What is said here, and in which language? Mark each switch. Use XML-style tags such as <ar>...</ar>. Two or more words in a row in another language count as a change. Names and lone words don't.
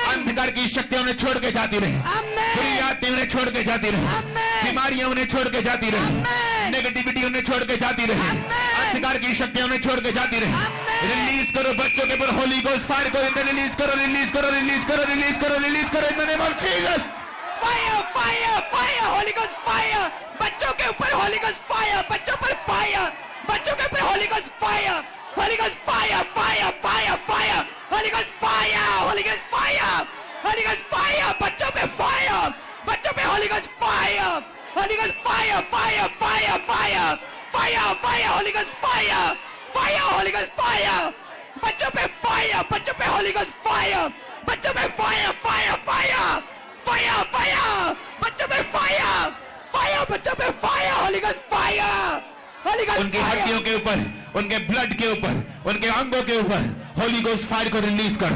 <hi>अंधकार की शक्तियां उन्हें छोड़ के जाती रहे,</hi> <en>Amen.</en> <hi>बुरी आत्माएं उन्हें छोड़ के जाती रहे,</hi> <en>Amen.</en> <hi>बीमारियां उन्हें छोड़ के जाती रहे,</hi> <en>Amen.</en> <hi>नेगेटिविटी उन्हें छोड़ के जाती रहे,</hi> <en>Amen.</en> <hi>अंधकार की शक्तियां उन्हें छोड़ के जाती रहे।</hi> <en>Amen.</en> <hi>रिलीज करो बच्चों के ऊपर</hi> <en>Holy Ghost fire</en> <hi>को, इन्हें रिलीज करो, रिलीज करो, रिलीज करो, रिलीज करो, रिलीज करो</hi> <en>in the name of Jesus. Fire, fire, fire, Holy Ghost fire.</en> <hi>बच्चों के ऊपर</hi> <en>Holy Ghost fire,</en> <hi>बच्चों पर</hi> <en>fire,</en> <hi>बच्चों के ऊपर</hi> <en>Holy Ghost fire, Holy Ghost fire, fire, fire, fire, Holy Ghost fire, Holy Ghost fire, Holy Ghost fire,</en> <hi>बच्चों पे</hi> <en>fire,</en> <hi>बच्चों पे</hi> <en>Holy Ghost fire, Holy Ghost fire, fire, fire, fire, fire, fire, Holy Ghost fire, fire, Holy Ghost fire,</en> <hi>बच्चों पे</hi> <en>fire,</en> <hi>बच्चों पे</hi> <en>Holy Ghost fire,</en> <hi>बच्चों पे</hi> <en>fire, fire, fire, fire, fire,</en> <hi>बच्चों पे</hi> <en>fire, fire,</en> <hi>बच्चों पे</hi> <en>fire, Holy Ghost fire, Holy Ghost</en> <hi>उनकी</hi> <en>fire.</en> <hi>हड्डियों के ऊपर, उनके ब्लड के ऊपर, उनके अंगों के ऊपर</hi> <en>Holy Ghost fire</en> <hi>को रिलीज करो।</hi>